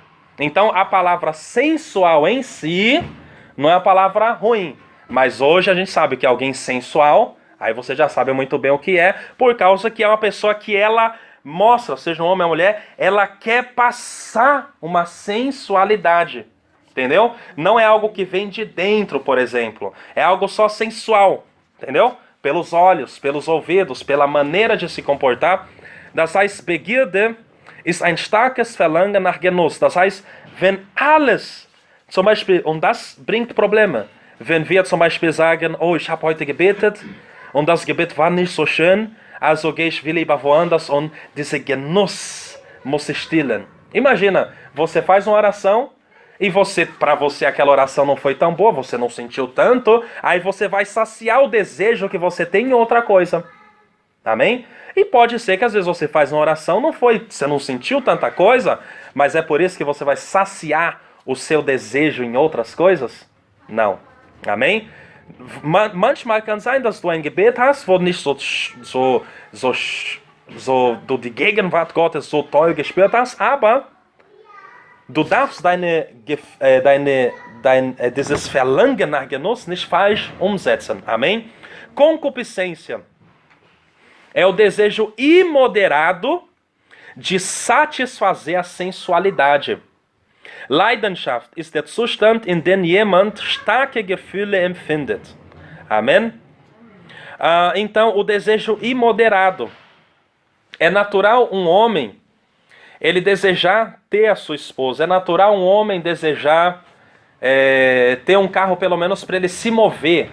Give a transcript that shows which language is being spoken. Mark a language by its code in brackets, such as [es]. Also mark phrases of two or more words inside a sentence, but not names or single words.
[pt] Então a palavra sensual em si não é uma palavra ruim, mas hoje a gente sabe que alguém sensual, aí você já sabe muito bem o que é, por causa que é uma pessoa que ela mostra, seja um homem ou mulher, ela quer passar uma sensualidade, entendeu? Não é algo que vem de dentro, por exemplo, é algo só sensual, entendeu? Pelos olhos, pelos ouvidos, pela maneira de se comportar. [de] Das heißt, Begierde ist ein starkes Verlangen nach Genuss. Das heißt, wenn alles, zum Beispiel, und das bringt Probleme, wenn wir zum Beispiel sagen, oh, ich habe heute gebetet und das Gebet war nicht so schön, also gehe ich lieber woanders und dieser Genuss muss sich stillen. [pt] Imagina, você faz uma oração e para você aquela oração não foi tão boa, você não sentiu tanto, aí você vai saciar o desejo que você tem em outra coisa. Amém? E pode ser que às vezes você faz uma oração, você não sentiu tanta coisa, mas é por isso que você vai saciar o seu desejo em outras coisas? Não. Amém? [de] Manchmal kann sein, dass du ein Gebet hast, wo nicht so du die Gegenwart Gottes so toll gespürt hast, aber du darfst dieses Verlangen nach Genuss nicht falsch umsetzen. [pt] Amém? Concupiscência é o desejo imoderado de satisfazer a sensualidade. [de] Leidenschaft ist der Zustand, in dem jemand starke Gefühle empfindet. [pt] Amém? Então, o desejo imoderado. É natural um homem ele desejar ter a sua esposa. É natural um homem desejar ter um carro pelo menos para ele se mover.